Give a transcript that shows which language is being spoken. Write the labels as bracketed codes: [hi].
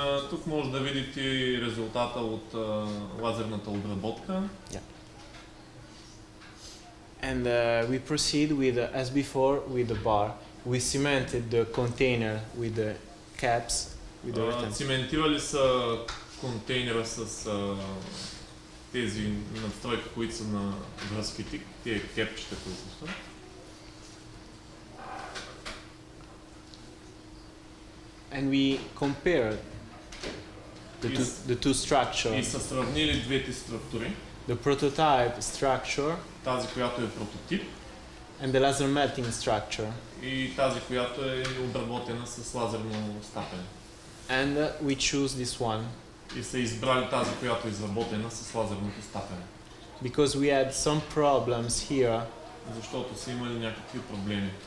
[bg] Тук може да видите резултата от лазерната обработка. [en] Yeah. And we proceed with, as before, with the bar. We cemented the container with the caps. With the [bg] Циментирали са контейнера с тези надстройки, които са на връзките, тези кепчета, които са. [en] And we compared the two structures. [bg] И са сравнили двете структури. [en] The prototype structure [bg] Тази, която е прототип, [en] and the laser melting structure. [bg] и тази, която е обработена с лазерно стапене. [en] And we choose this one [bg] И са избрали тази, която е изработена с лазерното стапене. [en] because we had some problems here [bg] Защото са имали някакви проблеми.